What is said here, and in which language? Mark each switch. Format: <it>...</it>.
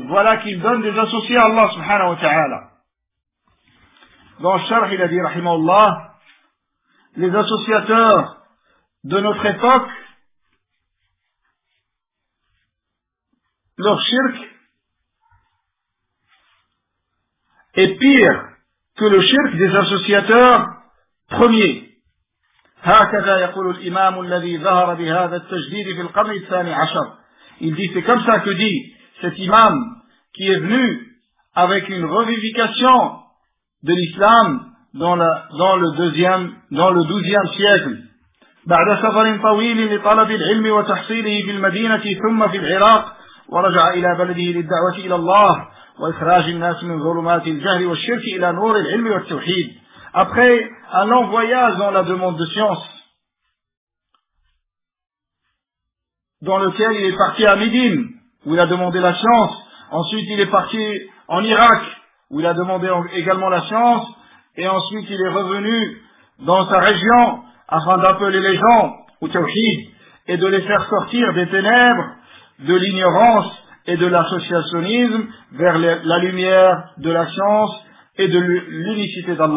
<fr>Voilà qu'il donne des associés à Allah subhanahu wa ta'ala. Dans le Sharh, il a dit, rahimahullah, les associateurs de notre époque, leur shirk est pire que le shirk des associateurs premier.</fr> <ar>هكذا يقول الإمام الذي ظهر بهذا التجديد في القرن الثاني عشر</ar> <fr>Il dit, c'est comme ça que dit cet imam qui est venu avec une revivification de l'islam dans le douzième siècle.</fr> <ar>بعد سفر طويل لطلب العلم وتحصيله في المدينة ثم في العراق ورجع إلى بلده للدعوة إلى الله وإخراج الناس من ظلمات الجهل والشرك إلى نور العلم والتوحيد.</ar> <fr>Après un long voyage dans la demande de science, dans lequel il est parti à Médine, où il a demandé la science, ensuite il est parti en Irak, où il a demandé également la science, et ensuite il est revenu dans sa région, afin d'appeler les gens au tawhid et de les faire sortir des ténèbres, de l'ignorance et de l'associationnisme vers la lumière de la science et de l'unicité</fr>